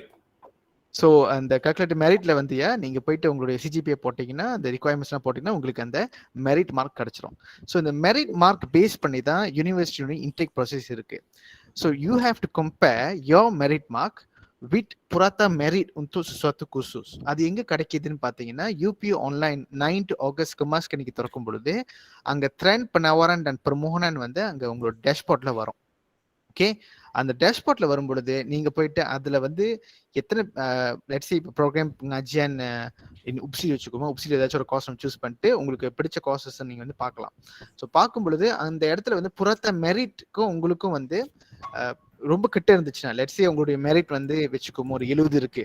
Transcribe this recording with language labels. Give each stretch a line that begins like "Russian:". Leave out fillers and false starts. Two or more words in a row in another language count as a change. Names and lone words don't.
Tamil: ஸோ அந்த கால்குலேட்டர் மெரிட்ல வந்து நீங்க போயிட்டு உங்களுடைய CGPA போட்டீங்கன்னா, அந்த ரிக்வயர்மெண்ட்ஸ்லாம் போட்டீங்கன்னா உங்களுக்கு அந்த
English: merit mark
Tamil: கிடைச்சிரும். ஸோ இந்த
English: merit mark base
Tamil: பண்ணி தான் யூனிவர்சிட்டியோட
English: intake process
Tamil: இருக்கு.
English: so you have to compare your merit mark with
Malay: purata merit untuk sesuatu khusus.
Tamil: அது எங்க கிடைக்குதுன்னு பாத்தீங்கன்னா, UP ஆன்லைன் 9 ஆகஸ்ட் கமாஸ் கணிக்கு திறக்கும் பொழுது அங்க ட்ரெண்ட்
Malay: penawaran dan permohonan
Tamil: வந்து அங்க உங்களோட டேஷ்போர்ட்ல வரும். ஓகே, அந்த டேஷ்போர்ட்ல வரும் பொழுது நீங்க போயிட்டு அதுல வந்து எத்தனை
English: let's say
Tamil: இப்போ
Malay: program pengajian
Tamil: உப்சி வச்சுக்கோங்க. உப்சியில் ஏதாச்சும் ஒரு
English: course choose
Tamil: பண்ணிட்டு உங்களுக்கு பிடிச்ச கோர்சஸ் நீங்க வந்து பார்க்கலாம். ஸோ பார்க்கும் பொழுது அந்த இடத்துல வந்து புறத்த மெரிட்க்கும் உங்களுக்கும் வந்து ரொம்ப கிட்ட இருந்துச்சுன்னா,
English: let's say
Tamil: உங்களுடைய மெரிட் வந்து வச்சுக்கோங்க ஒரு 70 இருக்கு.